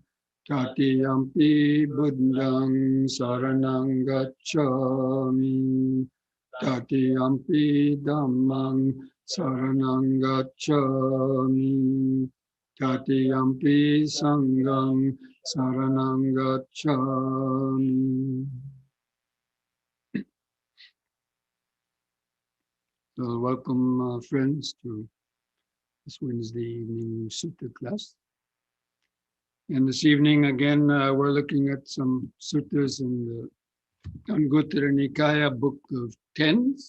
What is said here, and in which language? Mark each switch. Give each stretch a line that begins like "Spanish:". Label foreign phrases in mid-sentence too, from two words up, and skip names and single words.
Pali: Tatiyampi buddhang saranang gacchami. Tatiyampi dhammang saranang gacchami. Tatiyampi sanghang saranang gacchami.
English: So welcome, friends, to this Wednesday evening sutta class. And this evening, again, we're looking at some suttas in the Anguttara Nikaya Book of Tens.